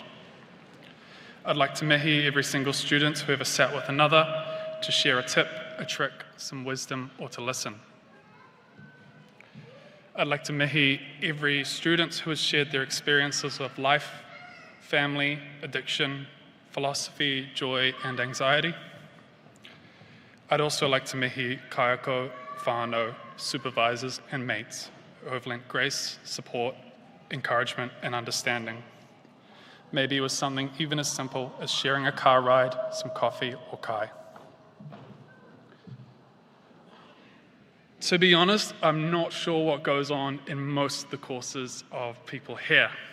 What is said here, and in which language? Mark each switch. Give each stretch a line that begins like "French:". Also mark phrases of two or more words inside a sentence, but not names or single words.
English: I'd like to mihi every single student who ever sat with another to share a tip, a trick, some wisdom, or to listen. I'd like to mihi every student who has shared their experiences of life, family, addiction, philosophy, joy, and anxiety. I'd also like to mihi kaiako, whānau, supervisors, and mates who have lent grace, support, encouragement, and understanding. Maybe it was something even as simple as sharing a car ride, some coffee, or kai. To be honest, I'm not sure what goes on in most of the courses of people here.